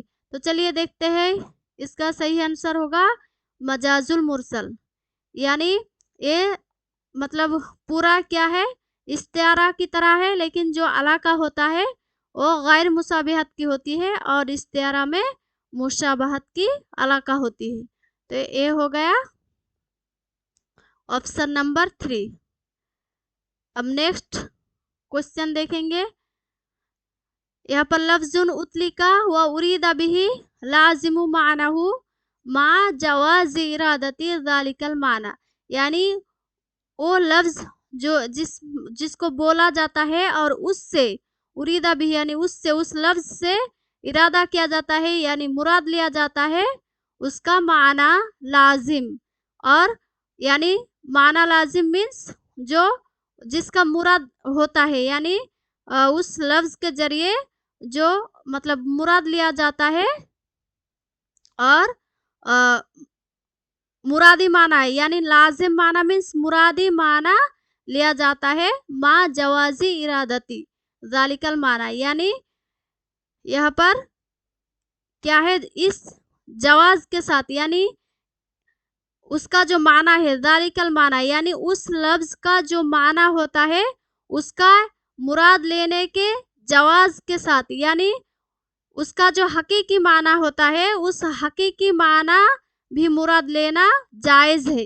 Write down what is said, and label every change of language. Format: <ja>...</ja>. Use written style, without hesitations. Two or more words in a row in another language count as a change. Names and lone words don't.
<ur>تو چلیے دیکھتے ہیں، اس کا صحیح آنسر ہوگا</ur> <ar>المجاز المرسل,</ar> <ur>یعنی یہ مطلب پورا کیا ہے، استعارہ کی طرح ہے، لیکن جو علاقہ ہوتا ہے وہ غیر مشابہت کی ہوتی ہے اور استعارہ میں مشابہت کی علاقہ ہوتی ہے. تو یہ ہو گیا</ur> <en>option number 3.</en> <ur>اب</ur> <en>next question</en> <ur>دیکھیں گے. یہاں پر</ur> <ar>لفظ أطلق وأريد به لازم معناه مع جواز إرادة ذلك المعنى,</ar> <ur>یعنی وہ لفظ جو جس کو بولا جاتا ہے اور اس سے اریدا بھی یعنی اس سے اس لفظ سے ارادہ کیا جاتا ہے، یعنی مراد لیا جاتا ہے اس کا معنی لازم، اور یعنی معنی لازم مینز جو جس کا مراد ہوتا ہے، یعنی اس لفظ کے ذریعے جو مطلب مراد لیا جاتا ہے اور مرادی معنی ہے، یعنی لازم معنی مینز مرادی معنی لیا جاتا ہے,</ur> <ar>مع جواز إرادة ذلك المعنى, यानी</ar> <ur>یہاں پر کیا ہے، اس جواز کے ساتھ، یعنی اس کا جو معنی ہے,</ur> <ar>ذلك المعنى,</ar> <ur>یعنی اس لفظ کا جو معنی ہوتا ہے اس کا مراد لینے کے جواز کے ساتھ، یعنی اس کا جو حقیقی معنی ہوتا ہے اس حقیقی معنی بھی مراد لینا جائز ہے.</ur>